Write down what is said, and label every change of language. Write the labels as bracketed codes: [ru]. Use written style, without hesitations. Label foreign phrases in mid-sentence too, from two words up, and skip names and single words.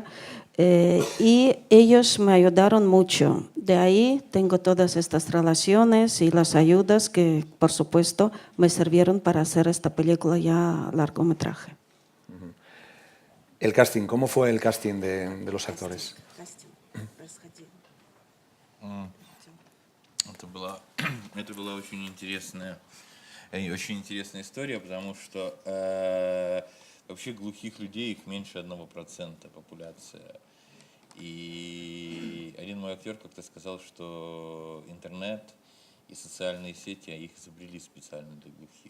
[es] Y ellos me ayudaron mucho. De ahí tengo todas estas relaciones y las ayudas que, por supuesto, me sirvieron para hacer esta película ya largometraje. El casting, ¿cómo fue el casting de los actores? [ru] Это была очень интересная история, потому что вообще глухих людей их меньше 1% популяция. И один мой актер как-то сказал, что интернет и социальные сети их изобрели специально для глухих.